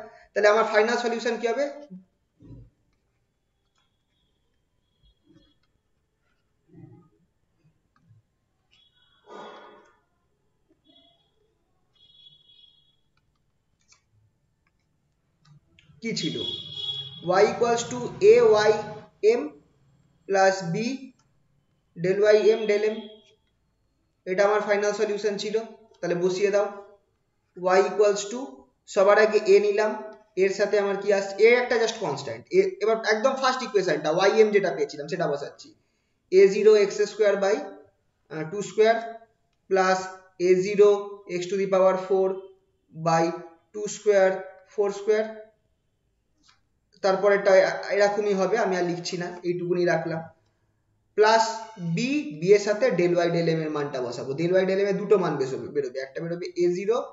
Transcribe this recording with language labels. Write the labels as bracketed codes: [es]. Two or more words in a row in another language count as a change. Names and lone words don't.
[bn] তাহলে আমার ফাইনাল সলিউশন কি হবে, কি ছিল, [en] y equals to a y m plus b del y m del m, [bn] এটা আমার ফাইনাল সলিউশন ছিল। তাহলে বসিয়ে দাও, [en] y equals to [bn] সবার আগে a নিলাম, এর সাথে আমার কি আসছে, a একটা জাস্ট কনস্ট্যান্ট, এবার একদম [en] first equation [bn] ym যেটা পেয়েছিলাম সেটা বসাচ্ছি, [en] a0 x square by 2 square plus a0 x to the power 4 by 2 square 4 square, [bn] তারপরেরটা এরকমই হবে, আমি আর লিখছি না, এইটুকুনি রাখলাম, [en] plus b, [bn] বি এর সাথে [en] del y del m [bn] এর মানটা বসাবো, [en] del y del m [bn] এর দুটো মান বেরোবে, একটা বেরোবে a0,